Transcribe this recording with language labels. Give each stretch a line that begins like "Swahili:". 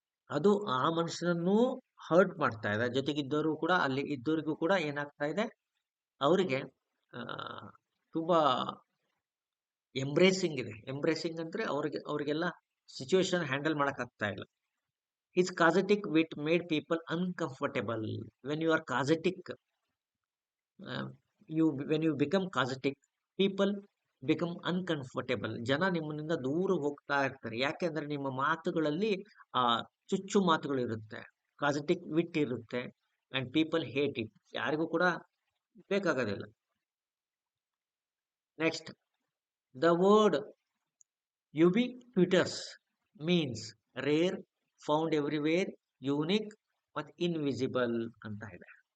Kannada: ಅದು ಆ ಮನುಷ್ಯನನ್ನು ಹರ್ಟ್ ಮಾಡ್ತಾ ಇದೆ. ಜೊತೆಗಿದ್ದವರು ಕೂಡ, ಅಲ್ಲಿ ಇದ್ದವರಿಗೂ ಕೂಡ ಏನಾಗ್ತಾ ಇದೆ, ಅವರಿಗೆ ತುಂಬಾ ಎಂಬ್ರೇಸಿಂಗ್ ಇದೆ. ಎಂಬ್ರೇಸಿಂಗ್ ಅಂದ್ರೆ ಅವ್ರಿಗೆಲ್ಲ ಸಿಚುವೇಶನ್ ಹ್ಯಾಂಡಲ್ ಮಾಡಕ್ ಆಗ್ತಾ ಇಲ್ಲ.
English: His causatic wit made people uncomfortable. When you are causatic, when you become causatic, people become uncomfortable.
Kannada: ಜನ ನಿಮ್ಮನಿಂದ ದೂರ ಹೋಗ್ತಾ ಇರ್ತಾರೆ. ಯಾಕೆಂದ್ರೆ ನಿಮ್ಮ ಮಾತುಗಳಲ್ಲಿ ಚುಚ್ಚು ಮಾತುಗಳು ಇರುತ್ತೆ. ಕಾಸೆಟಿಕ್ ವಿಟ್ ಇರುತ್ತೆ
English: And people hate it.
Kannada: ಯಾರಿಗೂ ಕೂಡ ಬೇಕಾಗೋದಿಲ್ಲ.
English: next, the word ubiquitous means rare, found everywhere, unique ಮತ್ತು invisible
Kannada: ಅಂತ ಇದೆ.